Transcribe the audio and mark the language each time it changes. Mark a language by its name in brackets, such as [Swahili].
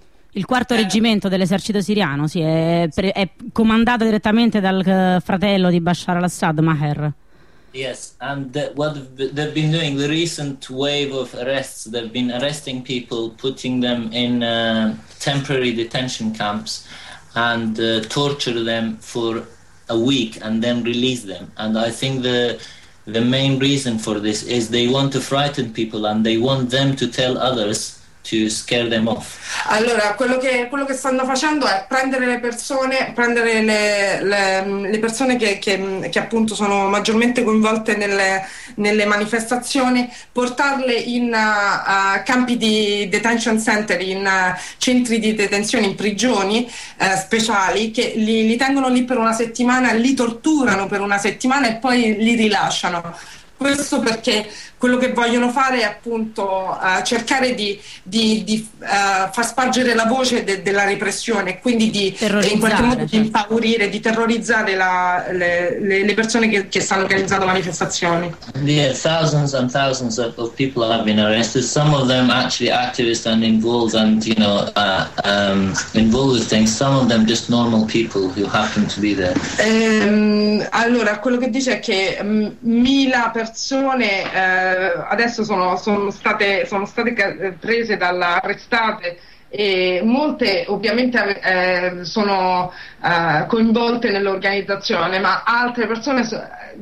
[Italian] il quarto reggimento dell'esercito siriano è comandato direttamente dal fratello di Bashar al-Assad, Maher. [English] Yes, and what they've been doing, the recent wave of arrests, they've been arresting people, putting them in temporary detention camps, and torture them for a week and then release them. And I think the main reason for this is they want to frighten people, and they want them to tell others to scare them off. [Italian] Allora, quello che stanno facendo è prendere le persone che appunto sono maggiormente coinvolte nelle manifestazioni, portarle in campi di [English] detention center, [Italian] in centri di detenzione, in prigioni speciali, che li tengono lì per una settimana, li torturano per una settimana e poi li rilasciano. Questo perché quello che vogliono fare è appunto cercare di far spargere la voce della repressione, quindi di in qualche modo, certo, di impaurire, di terrorizzare le persone che stanno organizzando manifestazioni. [English] Yeah, thousands and thousands of people have been arrested, some of them actually activists and involved, and you know, involved with things, some of them just normal people who happen to be there. [Italian] Allora, quello che dice è che mila persone adesso sono state prese dalla arrestate, e molte ovviamente sono coinvolte nell'organizzazione, ma altre persone